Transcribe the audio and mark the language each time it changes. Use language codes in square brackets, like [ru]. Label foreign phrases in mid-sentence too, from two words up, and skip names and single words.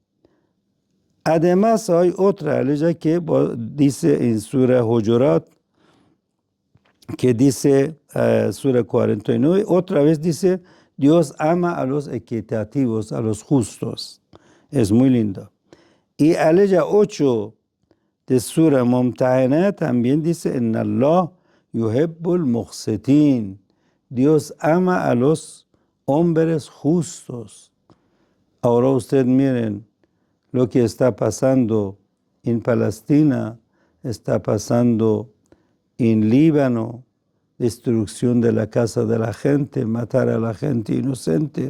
[es] Además hay otra aleya que dice en Sura Hujurat, que dice Sura 49, otra vez dice, Dios ama a los equitativos, a los justos. Es muy lindo. Y aleya 8 de Sura Mumtahana también dice, [ar] إن الله يحب المقسطين. [es] Dios ama a los hombres justos. Ahora ustedes miren lo que está pasando en Palestina, está pasando en Líbano, destrucción de la casa de la gente, matar a la gente inocente.